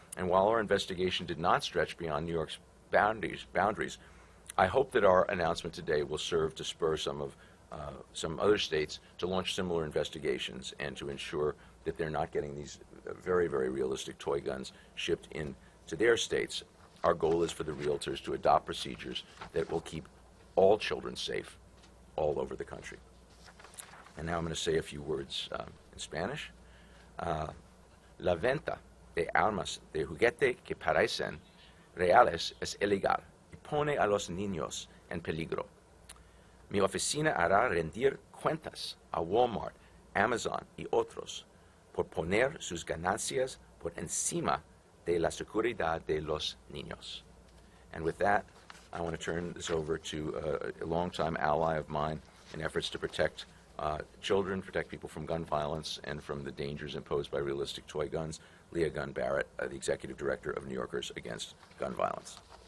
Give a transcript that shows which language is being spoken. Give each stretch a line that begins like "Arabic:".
English: And while our investigation did not stretch beyond New York's boundaries, I hope that our announcement today will serve to spur some other states to launch similar investigations and to ensure that they're not getting these very, very realistic toy guns shipped into their states. Our goal is for the realtors to adopt procedures that will keep all children safe all over the country. And now I'm going to say a few words in Spanish.
Spanish: La venta de armas de juguete que parecen reales es ilegal y pone a los niños en peligro. Mi oficina hará rendir cuentas a Walmart, Amazon y otros por poner sus ganancias por encima de la seguridad de los niños.
English: And with that, I want to turn this over to a longtime ally of mine in efforts to protect children, protect people from gun violence and from the dangers imposed by realistic toy guns, Leah Gunn Barrett, the Executive Director of New Yorkers Against Gun Violence.